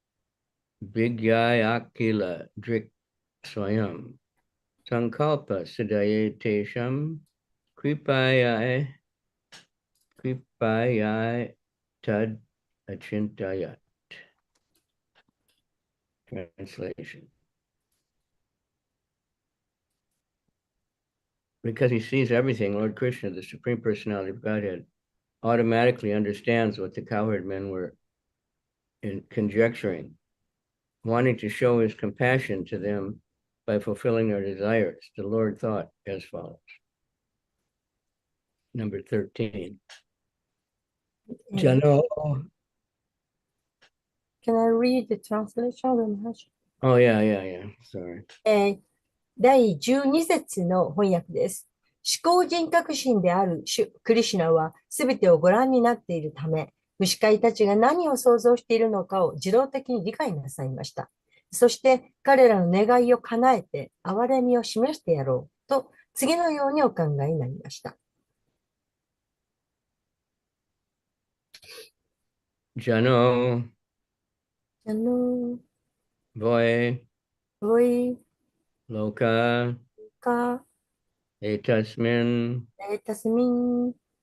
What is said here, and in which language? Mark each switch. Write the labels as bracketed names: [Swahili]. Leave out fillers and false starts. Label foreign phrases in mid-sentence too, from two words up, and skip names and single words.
[Sanskrit] विज्ञायाखिल दृक् स्वयम् सङ्कल्प सिद्धये तेषाम् कृपयै तद् अचिन्तयत्. [English] Translation. Because he sees everything, Lord Krishna, the Supreme Personality of Godhead, automatically understands what the cowherd men were conjecturing, wanting to show his compassion to them by fulfilling their desires. The Lord thought as follows. Number 13. Jano. Can I read the translation, Guru Maharaj? Oh, yeah. Sorry. [Japanese] 第12節の翻訳です。思考人格心である主クリシュナはすべてをご覧になっているため、虫飼いたちが何を想像しているのかを自動的に理解なさいました。そして彼らの願いを叶えて憐れみを示してやろうと次のようにお考えになりました。 [Sanskrit] Jano. Voy. Voy. Loka. Ka. Etasmin. Tasmin.